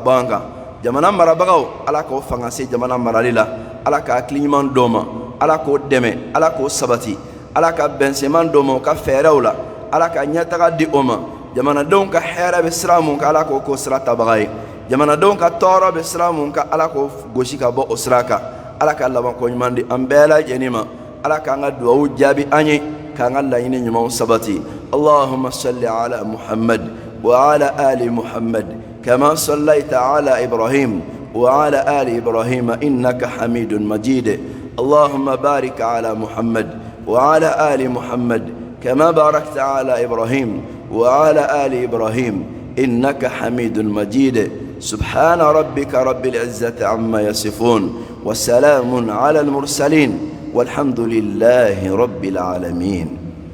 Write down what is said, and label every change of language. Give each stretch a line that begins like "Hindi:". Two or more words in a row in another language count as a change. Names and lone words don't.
Bambara: bɔ an kan jamana marabagaw Ala k'o fanga se jamana marali la Ala ka hakili ɲuman d'o ma Ala k'o dɛmɛ Ala k'o sabati Ala ka bɛnseman d'o ma o ka fɛɛrɛw la Ala ka ɲɛtaga di o ma jamanadenw ka hɛrɛ bɛ sira mun kan Ala k'o k'o sira tabaga ye jamanadenw ka tɔɔrɔ bɛ sira mun kan Ala k'o gosi ka bɔ o sira kan Ala ka labanko ɲuman di an bɛɛ lajɛlen ma Ala k'an ka duwawu jaabi an ye k'an ka laɲini ɲumanw sabati
Arabic: اللهم صل على محمد و على آل محمد كما صليت على إبراهيم وعلى آل إبراهيم إنك حميد مجيد اللهم بارك على محمد وعلى آل محمد كما باركت على إبراهيم وعلى آل إبراهيم إنك حميد مجيد سبحان ربك رب العزة عما يصفون وسلام على المرسلين والحمد لله رب العالمين.